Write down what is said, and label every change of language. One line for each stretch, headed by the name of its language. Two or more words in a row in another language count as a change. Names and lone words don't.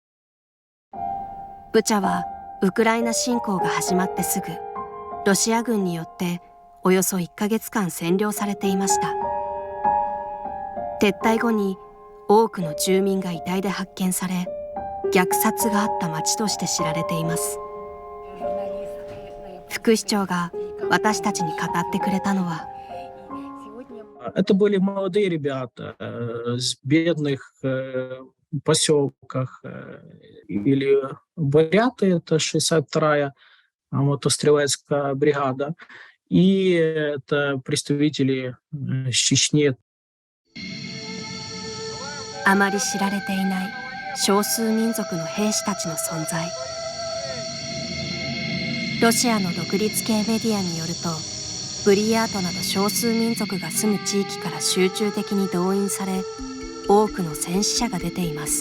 Japanese: ブチャはウクライナ侵攻が始まってすぐロシア軍によっておよそ1ヶ月間占領されていました。撤退後に多くの住民が遺体で発見され、虐殺があった町として知られています。副市長が私たちに語ってくれたのは、
Russian: Это были молодые ребята с бедных поселках. Или буряты, это 62-я мотострелецкая бригада. И это представители Чечни.
Japanese: あまり知られていない少数民族の兵士たちの存在。ロシアの独立系メディアによると、ブリヤートなど少数民族が住む地域から集中的に動員され、多くの戦死者が出ています。